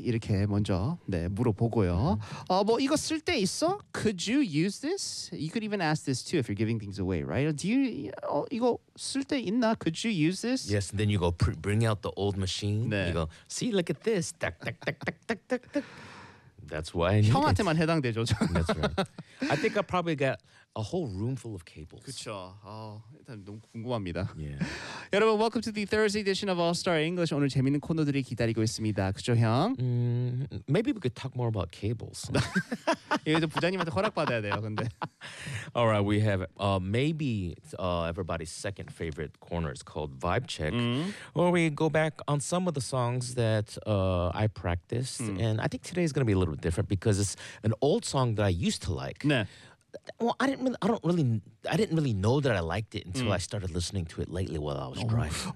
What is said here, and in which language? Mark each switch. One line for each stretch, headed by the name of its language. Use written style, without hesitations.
Korean: 이렇게 먼저 네, 물어보고요. 뭐 이거 쓸 때 있어?
English: Could you use this? You could even ask this too if you're giving things away, right? Do you
Korean: 이거 쓸 때 있나?
English: Could you use this? Yes, and then you go bring out the old machine. 네. You go, see, look at this. Tuck, tuck, tuck, tuck, tuck, tuck, tuck. That's why I need
Korean: 형한테만
English: it.
Korean: 해당되죠.
English: That's right. I think I probably got a whole room full of cables.
Korean: 그쵸. 일단 너무 궁금합니다.
English: Yeah. 여러분, welcome to the Thursday edition of All Star English.
Korean: 오늘 재밌는 코너들이 기다리고 있습니다. 그쵸, 형?
English: Maybe we could talk more about cables.
Korean: 이거 부장님한테 허락받아야 돼요, 근데.
English: All right, we have maybe everybody's second favorite corner is called Vibe Check, where we go back on some of the songs that I practiced. Mm. And I think today is going to be a little bit different because it's an old song that I used to like.
Korean: 네.
English: Well, I didn't really know that I liked it until I started listening to it lately while I was driving.